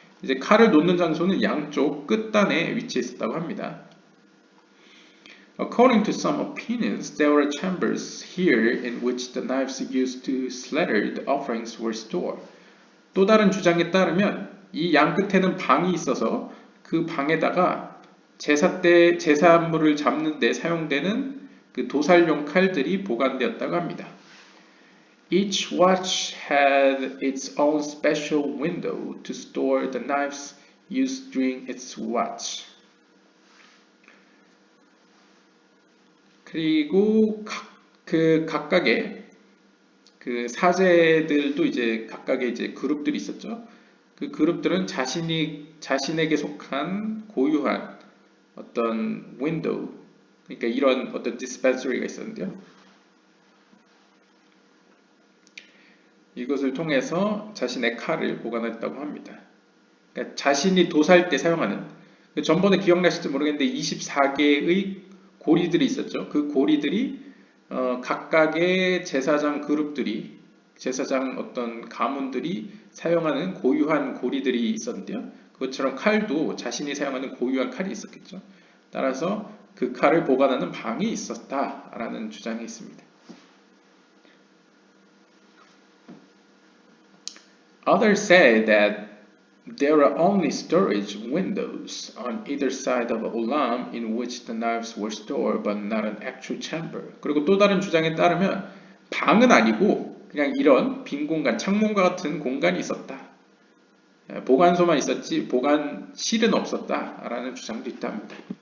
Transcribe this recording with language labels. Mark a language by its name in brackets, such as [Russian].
[Korean] 이제 칼을 놓는 장소는 양쪽 끝단에 위치해 있었다고 합니다. [English] According to some opinions, there were chambers here in which the knives used to slaughter the offerings were stored. [Korean] 또 다른 주장에 따르면 이 양 끝에는 방이 있어서 그 방에다가 제사 때 제사물을 잡는 데 사용되는 그 도살용 칼들이 보관되었다고 합니다. [English] Each watch had its own special window to store the knives used during its watch. [Korean] 그리고 각각의 그 사제들도 이제 각각의 이제 그룹들이 있었죠. 그 그룹들은 자신에게 속한 고유한 어떤 윈도우, 그러니까 이런 어떤 디스펜서리가 있었는데요. 이것을 통해서 자신의 칼을 보관했다고 합니다. 그러니까 자신이 도살 때 사용하는, 전번에 기억나실지 모르겠는데 24개의 고리들이 있었죠. 그 고리들이 각각의 제사장 그룹들이, 제사장 어떤 가문들이 사용하는 고유한 고리들이 있었는데요. 그것처럼 칼도 자신이 사용하는 고유한 칼이 있었겠죠. 따라서 그 칼을 보관하는 방이 있었다라는 주장이 있습니다. [English] Others say that there are only storage windows on either side of a ulam in which the knives were stored, but not an actual chamber. [Korean] 그리고 또 다른 주장에 따르면 방은 아니고 그냥 이런 빈 공간, 창문과 같은 공간이 있었다. 보관소만 있었지 보관실은 없었다라는 주장도 있답니다.